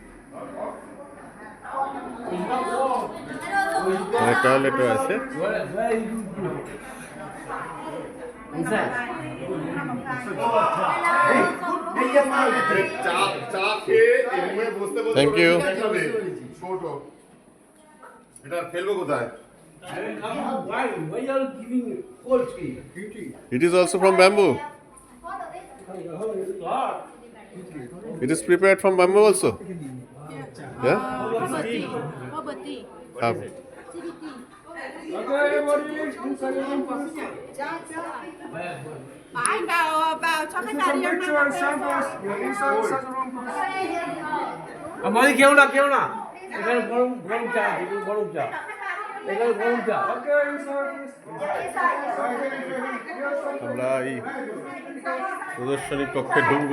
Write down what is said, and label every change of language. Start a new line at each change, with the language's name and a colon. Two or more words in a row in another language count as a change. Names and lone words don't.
Bangla: টয়লেটও আছে।
English: thank you.
Bangla: এটা ফেলবো কোথায়?
English: It is also from bamboo. It is prepared from bamboo also. Yeah.
Vietnamese: vào cho khách ta đi ăn
Bangla: আমাদের কেউ না এখানে গরম চা গরম চা এখানে গরম চা। আমরা এই প্রদর্শনী কক্ষে ঢুকবো।